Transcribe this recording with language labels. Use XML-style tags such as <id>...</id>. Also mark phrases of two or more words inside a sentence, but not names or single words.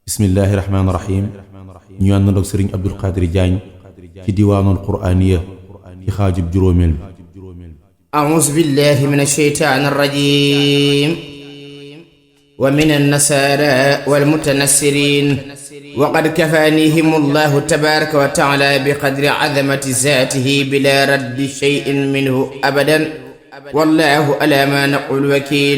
<ar>بسم الله الرحمن الرحيم</ar> <wo>ñu àndoon ak sëriñ Abdul Qadir Diagne ci diwaanul quraaniya ci xaajub juróomeel bi</wo> <ar>أعوذ بالله من الشيطان الرجيم ومن النصارى والمتنصرين وقد كفانيهم الله تبارك وتعالى بقدر عظمة ذاته بلا رد شيء منه أبدا والله على ما نقول وكيل</ar>